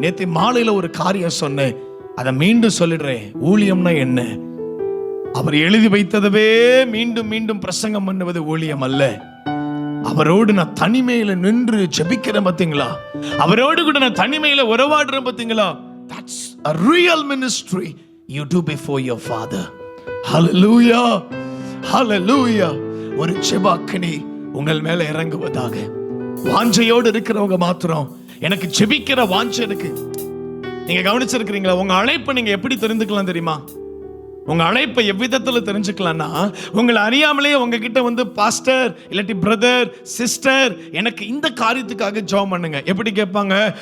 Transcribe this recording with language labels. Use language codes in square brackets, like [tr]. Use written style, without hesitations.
[ta] நேத்து மாலையில ஒரு காரியம் சொன்னேன், அதை மீண்டும் சொல்லிடுறேன். ஊழியம்னா என்ன? அவர் எழுதி வைத்ததவே மீண்டும் மீண்டும் பிரசங்கம் பண்ணுவது ஊழியம் அல்ல. அவரோடு நான் தனிமையில நின்று ஜெபிக்கிறேன் பாத்தீங்களா? அவரோடு கூட நான் தனிமையில உறவாடுறேன் பாத்தீங்களா? [en] That's a real ministry you do before your father. Hallelujah. Hallelujah. [ta] ஒரு ஜெபக்கினி உங்கள் மேல இறங்குவதாக. வாஞ்சையோடு இருக்கிறவங்க மாத்திரம், எனக்கு ஜெபிக்கிற வாஞ்சை இருக்கு. நீங்க கவனிச்சிருக்கிறீங்களா? உங்க அழைப்பை நீங்க எப்படி தெரிந்துக்கலாம் தெரியுமா? உங்க அழைப்பை எவ்விதத்துல தெரிஞ்சுக்கலாம்னா, உங்களை அறியாமலே உங்ககிட்ட வந்து பாஸ்டர் இல்லாட்டி பிரதர் சிஸ்டர் எனக்கு இந்த காரியத்துக்காக ஜெபம் பண்ணுங்க. எப்படி கேட்பாங்க?